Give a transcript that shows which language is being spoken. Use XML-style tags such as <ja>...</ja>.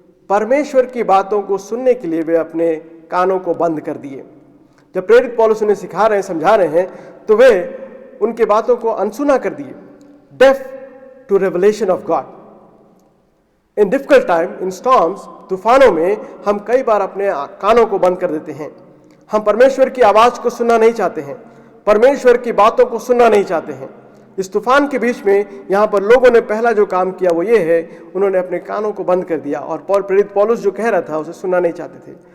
<hi>परमेश्वर की बातों को सुनने के लिए वे अपने कानों को बंद कर दिए। जब प्रेरित पौलुस उन्हें सिखा रहे हैं, समझा रहे हैं, तो वे उनके बातों को अनसुना कर दिए।</hi> <en>Deaf to revelation of God. In difficult time, in storms,</en> <hi>तूफानों में हम कई बार अपने कानों को बंद कर देते हैं। हम परमेश्वर की आवाज को सुनना नहीं चाहते हैं, परमेश्वर की बातों को सुनना नहीं चाहते हैं। इस तूफान के बीच में यहाँ पर लोगों ने पहला जो काम किया वो ये है, उन्होंने अपने कानों को बंद कर दिया और प्रेरित पौलुस जो कह रहा था उसे सुनना नहीं चाहते थे।</hi>